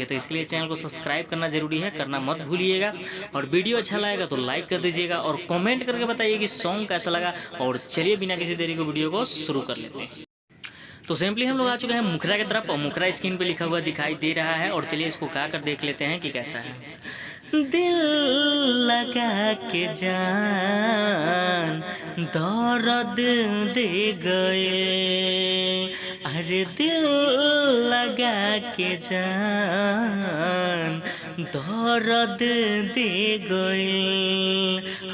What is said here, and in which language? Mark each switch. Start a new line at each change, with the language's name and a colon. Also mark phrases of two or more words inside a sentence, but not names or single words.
Hindi: तो इसके लिए चैनल को सब्सक्राइब करना जरूरी है, करना मत भूलिएगा। और वीडियो अच्छा लगेगा तो लाइक कर दीजिएगा और कमेंट करके बताइए कि सॉन्ग कैसा लगा। और चलिए बिना किसी देरी को वीडियो को शुरू कर लेते हैं। तो सिंपली हम लोग आ चुके हैं मुखरा की तरफ, और मुखरा स्क्रीन पे लिखा हुआ दिखाई दे रहा है। और चलिए इसको गा कर देख लेते हैं कि कैसा है। दिल लगा के जान दर्द दे गए। अरे दिल लगा के जान दर्द दे गए।